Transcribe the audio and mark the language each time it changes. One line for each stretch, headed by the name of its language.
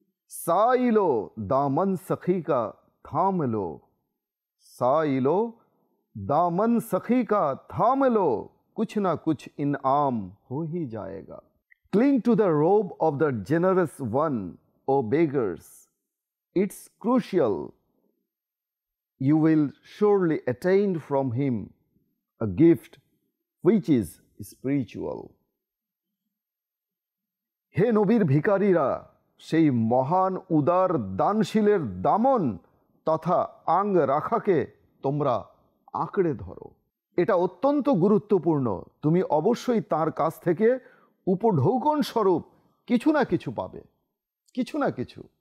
Hindi: Silo दामन सखी का थाम लो, साइलो दामन सखी का थाम लो, कुछ ना कुछ इनाम हो ही जाएगा।
English: Cling to the robe of the generous one, O beggars. It's crucial. You will surely attain from him a gift which is spiritual.
Bangla: হে নবীর ভিখারীরা, সেই মহান উদার দানশীলের দামন তথা আঙ্গ রাখাকে তোমরা আঁকড়ে ধরো। এটা অত্যন্ত গুরুত্বপূর্ণ। তুমি অবশ্যই তার কাছ থেকে উপঢৌকন স্বরূপ কিছু না কিছু পাবে, কিছু না কিছু।